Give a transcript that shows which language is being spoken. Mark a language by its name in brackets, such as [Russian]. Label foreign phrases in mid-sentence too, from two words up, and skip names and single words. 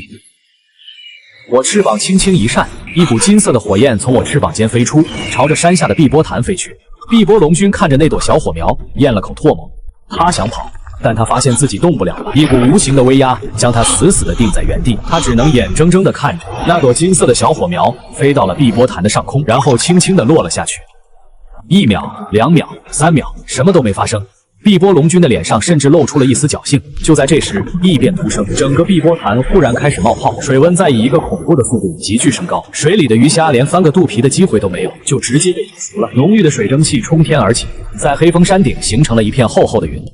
[Chinese] 我翅膀輕輕一扇，一股金色的火焰從我翅膀間飛出，朝着山下的碧波潭飛去。碧波龍君看着那朵小火苗，咽了口唾沫。他想跑，但他發現自己動不了了，一股無形的威壓將他死死地定在原地。他只能眼睜睜地看着那朵金色的小火苗飛到了碧波潭的上空，然後輕輕地落了下去。1秒、2秒、3秒，什麼都沒發生。碧波龍君的臉上甚至露出了一絲僥倖。就在這時，異變突生，整個碧波潭忽然開始冒泡，水溫在以一個恐怖的速度急劇升高，水裡的魚蝦連翻個肚皮的機會都沒有，就直接被煮熟了。濃郁的水蒸氣衝天而起，在黑風山頂形成了一片厚厚的雲。